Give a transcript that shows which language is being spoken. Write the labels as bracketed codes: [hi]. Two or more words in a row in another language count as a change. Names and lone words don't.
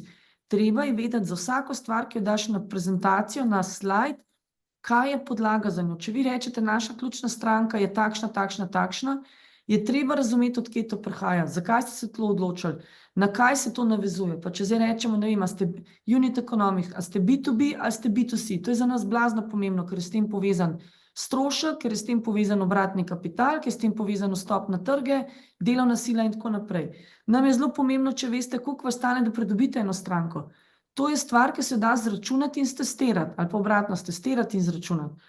[sl] Treba je vedeti za vsako stvar, ki jo daš na prezentacijo, na slajd, kaj je podlaga za njo. Če vi rečete, naša ključna stranka je takšna, takšna, takšna, je treba razumeti, odkje to prihaja, zakaj ste se to odločili, na kaj se to navezuje. Pa če zdaj rečemo, ne vem, a ste [en] unit economics, [sl] a ste B2B ali ste B2C, to je za nas blazno pomembno, ker je s tem povezan strošek, ker je s tem povezan obratni kapital, ker je s tem povezan vstop na trge, delovna sila in tako naprej. Nam je zelo pomembno, če veste, koliko vas stane, da pridobite eno stranko. To je stvar, ki se da zračunati in stestirati, ali pa obratno stestirati in zračunati.